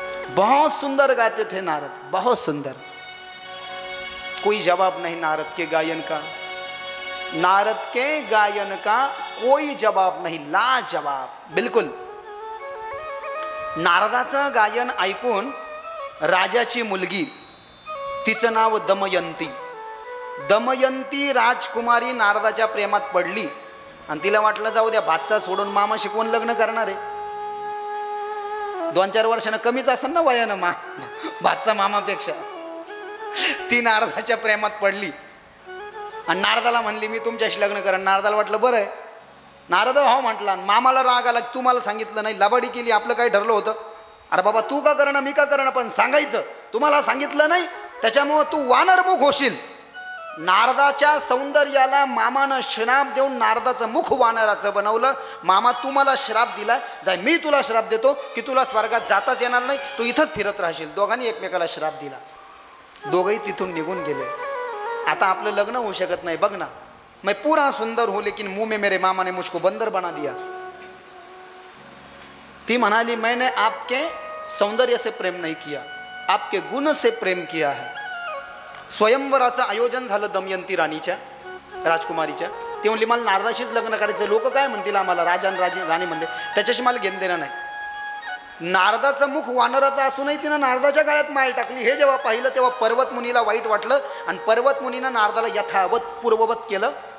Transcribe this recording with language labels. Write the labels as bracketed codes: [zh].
[hi] बहुत सुंदर गाते थे नारद, बहुत सुंदर. कोई जवाब नहीं नारद के गायन का. नारद के गायन का कोई जवाब नहीं, लाजवाब बिल्कुल. [mr] नारदाचं गायन ऐकून राजाची मुलगी, तिचं नाव दमयंती. दमयंती राजकुमारी नारदाच्या प्रेमात पडली आणि तिला वाटलं जाऊ द्या, भातचा सोडून मामा शिकवून लग्न करणार आहे. 2-4 वर्षानं कमीच असेल ना वयानं भातचा मामापेक्षा. ती नारदाच्या प्रेमात पडली आणि नारदाला म्हणली मी तुमच्याशी लग्न करेन. नारदाला वाटलं बरं आहे. नारद हो म्हटला. मामाला राग आला, तू मला सांगितलं नाही, लबाडी केली, आपलं काय ठरलं होतं. अरे बाबा तू का करणं मी का करणं, पण सांगायचं. तुम्हाला सांगितलं नाही त्याच्यामुळं तू वानरमुख होशील. नारदाच्या सौंदर्याला मामानं श्राप देऊन नारदाचं मुख वानराचं बनवलं. मामा तू मला श्राप दिला, जाय मी तुला श्राप देतो की तुला स्वर्गात जाताच येणार नाही, तू इथंच फिरत राहशील. दोघांनी एकमेकाला श्राप दिला. दोघंही तिथून निघून गेले. आता आपलं लग्न होऊ शकत नाही. बघ ना, [hi] मैं पूरा सुंदर हो लेकिन मुंह में मेरे मामा ने मुझको बंदर बना दिया. [mr] ती म्हणाली [hi] मैंने आपके सौंदर्य से प्रेम नहीं किया, आपके गुण से प्रेम किया है. [mr] स्वयंवराचं आयोजन झालं दमयंती राणीच्या, राजकुमारीच्या. ती म्हणली मला नारदाशीच लग्न करायचं. लोक काय म्हणतील आम्हाला, राजा आणि राणी म्हणले, त्याच्याशी मला घेणं देणं नाही. नारदाचं मुख वानराचं असूनही तिनं नारदाच्या गळ्यात माळ टाकली. हे जेव्हा पाहिलं तेव्हा पर्वत मुनीला वाईट वाटलं आणि पर्वत मुनीनं नारदाला यथावत पूर्ववत केलं.